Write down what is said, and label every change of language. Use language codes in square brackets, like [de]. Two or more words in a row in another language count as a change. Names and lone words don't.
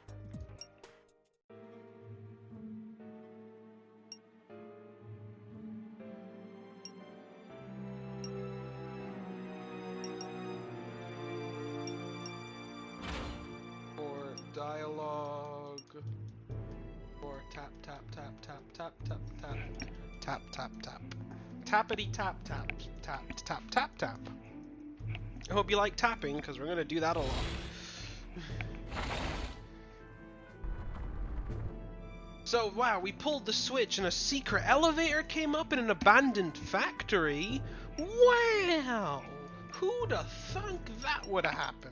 [en] Or dialogue. Or tap tap tap tap tap tap tap tap tap tap tappity tap tap tap tap tap tap. I hope you like tapping, because we're gonna do that a lot. So wow, we pulled the switch and a secret elevator came up in an abandoned factory. Wow, who'd have thunk that would have happened?